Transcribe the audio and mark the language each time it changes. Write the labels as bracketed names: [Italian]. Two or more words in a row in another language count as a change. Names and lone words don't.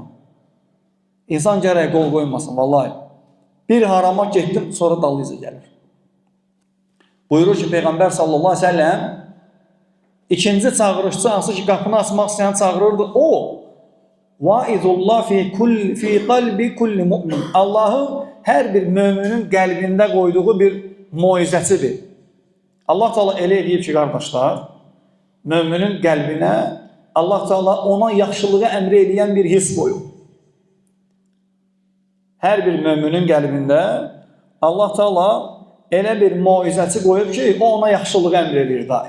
[Azerbaijani] İnsan gərək qol qoymasın, vallahi. Bir harama getdim, sonra dalıyıca gəlir. Buyurur ki, Peyğəmbər [Arabic] صلى الله عليه وسلم [Azerbaijani] ikinci çağırışçı hansı ki, qapını açmaq istəyən çağırırdı, o [Arabic] واعظ الله في قلب كل مؤمن. [Azerbaijani] Allahın hər bir möminin qəlbində qoyduğu bir moizəsidir. Allah Teala elə eləyib ki, qardaşlar, möminin qəlbinə Allah Teala ona yaxşılığı əmr eləyən bir his qoyub. Hər bir möminin qəlbində Allah Teala elə bir moizəsi qoyub ki, o ona yaxşılığı əmr eləyir daim.